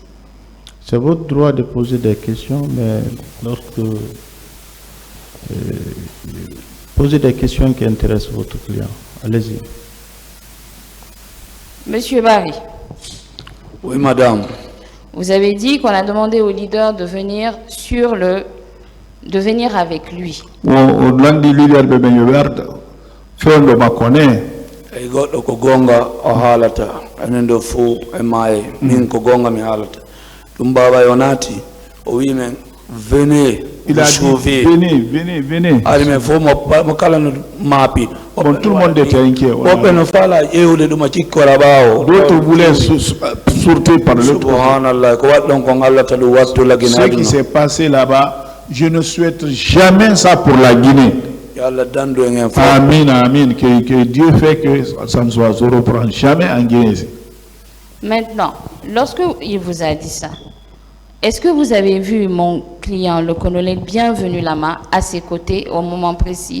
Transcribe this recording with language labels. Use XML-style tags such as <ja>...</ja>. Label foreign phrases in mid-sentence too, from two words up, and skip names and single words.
<fr>C'est votre droit de poser des questions, mais lorsque posez des questions qui intéressent votre client. Allez-y. Monsieur Barry. Oui, madame. Vous avez dit qu'on a demandé au leader de venir avec lui. Au lundi leader de Benyobert, Fendo Makone.</fr> <ff>E goɗɗo ko gonga o haalata enen ɗo fo e maaye min ko gonga mi haalata ɗum baba yo naati o wi men venez.</ff> <fr>Il a dit venez.</fr> <ff>Ari men fo mo kala no maapi.</ff> <fr>Bon, tout le monde était inquiet.</fr> <ff>Woɓɓe no faala ƴewde ɗum a cikkora ɓaawo.</ff> <fr>D'autres voulaient sortir par l'autre côté.</fr> <ff>Subhanallah, ko waɗi ɗon ko hallata ɗum wattu la Guinée.</ff> <fr>Ce qui s'est passé là-bas, je ne souhaite jamais ça pour la Guinée. Amin. Que Dieu fait que ça ne soit zéro pour jamais en Guinée. Maintenant, lorsque il vous a dit ça, est-ce que vous avez vu mon client, le colonel Bienvenu Lama, à ses côtés au moment précis?</fr>